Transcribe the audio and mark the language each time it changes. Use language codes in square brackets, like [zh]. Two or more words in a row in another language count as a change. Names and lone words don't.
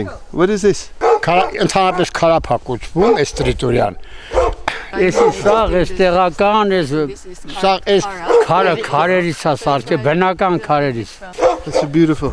[en] What is this? This is [hy] տեղական բնական քարերից. [en] That's so beautiful.